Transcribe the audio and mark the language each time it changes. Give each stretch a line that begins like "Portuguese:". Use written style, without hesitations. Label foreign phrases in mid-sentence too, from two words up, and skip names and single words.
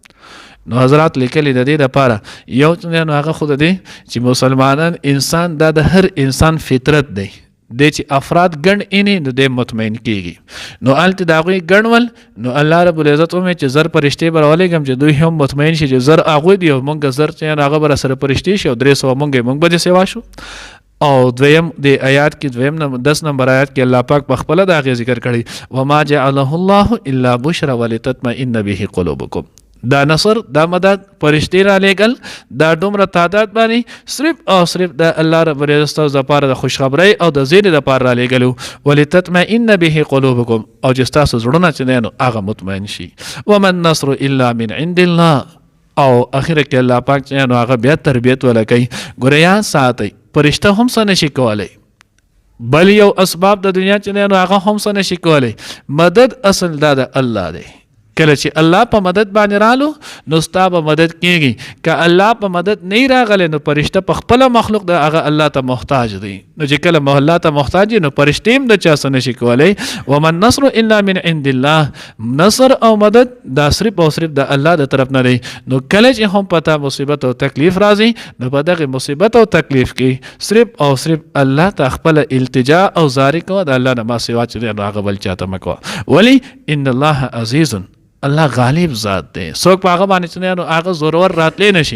Pashto: نو حضرات لیکلي د دې دپاره یو چې نو هغه خو د دې چې مسلمانان انسان دا د هر انسان فطرت دی دی چې افراد ګڼ اینې نو دی مطمئن کېږي نو هلته د هغوی ګڼول نو الله رب العزت ومې چې زر فرشتې به راولېږم چې دوی هم مطمئن شي چې زر هغوی دي او مونږ زر چې هغه به راسره فرشتې شي او 300 مونږ به دې سوا شو. او دویم د آیات کې دویم 10 نمبر آیات کې الله پاک په خپله د هغې ذکر کړی
Arabic: وما جعله الله الا بشرا ولتطمئن به قلوبکم.
Pashto: دا نصر دا مدد فرشتې را لېږل دا دومره تعداد باندې صرف او صرف د الله رب العزت ستاسو دپاره د خوشخبرۍ او د زیرې دپاره را لېږلو
Arabic: ولتطمئن به قلوبکم
Pashto: او چې ستاسو زړونه چې دی نو هغه مطمئن شي.
Arabic: وما النصر الا من عند الله
Pashto: او اخره کې الله پاک چې نو هغه بیا تربیت ولکوي. ګوره یاد ساتئ فرشته هم څه نشي کولی بل یو اسباب د دنیا چې دی نو هغه هم څه نشي کولی مدد اصل دا د الله دی. کله چې الله په مدد باندې رالو نو ستا به مدد کېږي که الله په مدد نه راغلی نو فرشته په خپله مخلوق د هغه الله ته محتاج دی نو چې کله الله ته محتاج نو فرشتې هم د چا څه نشي کولی.
Arabic: وما النصر الا من عند الله
Pashto: نصر او مدد دا صرف او صرف د الله د طرف نه دی. نو کله چې هم پتا مصیبت او تکلیف راځي نو په دغه مصیبت او تکلیف کې صرف او صرف الله ته خپله التجا او زاری کوه د الله نه ما سوا چې دی نو هغه بل چاته مه کوه. ولې
Arabic: ان الله عزیز
Pashto: الله غالب ذات دی څوک په هغه باندې چې نو هغه زورور راتلی نشي.